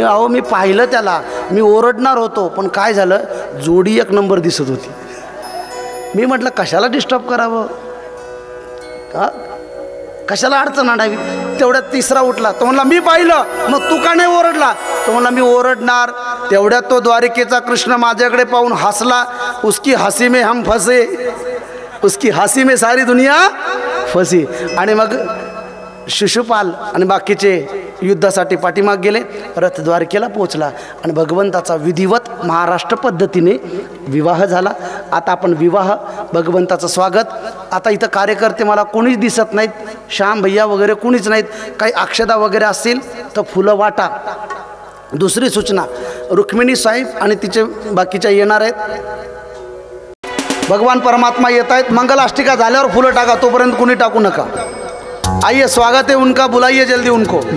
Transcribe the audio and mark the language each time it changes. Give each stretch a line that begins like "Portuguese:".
Marathi: मी पाहिलं त्याला, मी ओरडणार होतो, पण काय झालं, जोडी एक नंबर दिसत होती. मी म्हटलं कशाला डिस्टर्ब करावं, का कशाला अडचण आणावी. तेवढ्यात तिसरा उठला, तो म्हणला मी पाहिलं. मग तू का नाही ओरडला? तो म्हणला मी ओरडणार. तेवढ्यात तो द्वारिकेचा कृष्ण माझ्याकडे पाहून हसला.
Hindi: उसकी हसी में हम फसे, उसकी हसी में सारी दुनिया फसी.
Marathi: आणि मग शिशुपाल आणि बाकीचे युद्धासाठी पाठीमाग गेले. रथ द्वारकेला पोचला आणि भगवंताचा विधिवत महाराष्ट्र पद्धतीने विवाह झाला. आता आपण विवाह, भगवंताचं स्वागत. आता इथं कार्यकर्ते मला कोणीच दिसत नाहीत, श्याम भैया वगैरे कोणीच नाहीत. काही अक्षदा वगैरे असतील तर फुलं वाटा. दुसरी सूचना, रुक्मिणी साहेब आणि तिचे बाकीच्या येणार आहेत. भगवान परमात्मा येत आहेत. मंगलाष्टिका झाल्यावर फुलं टाका, तोपर्यंत कुणी टाकू नका.
Hindi: आइए, स्वागत है उनका, बुलाइए जल्दी उनको.